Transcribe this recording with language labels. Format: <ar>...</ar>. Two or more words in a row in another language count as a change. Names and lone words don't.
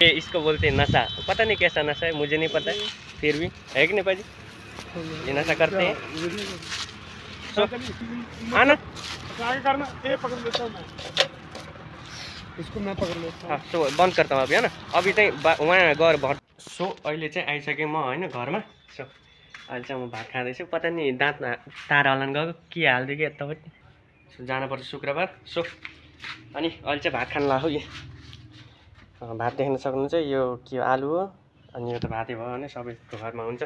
<hi>इसको बोलते हैं नशा पता नहीं कैसा नशा है मुझे नहीं पता फिर भी है कि नहीं भाजी ये नशा करते हैं तो आना आगे करना ये पकड़ लेता हूँ मैं इसको मैं पकड़ लेता हूँ हाँ सो बंद करता हूँ अभी है ना</hi> <ne>अभी चाहिँ वहाँ गएर भट सो अहिले चाहिँ आइसकेँ म होइन घरमा सो अहिले चाहिँ म भात खाँदैछु पता नि दाँत तारा हलान गएको के हालिदियो कि यतापट्टि सो जानुपर्छ शुक्रबार सो अनि अहिले चाहिँ भात खान लाग्यो भात देख्न सक्नुहुन्छ यो के हो आलु हो अनि यो त भातै भयो भने सबैको घरमा हुन्छ।</ne>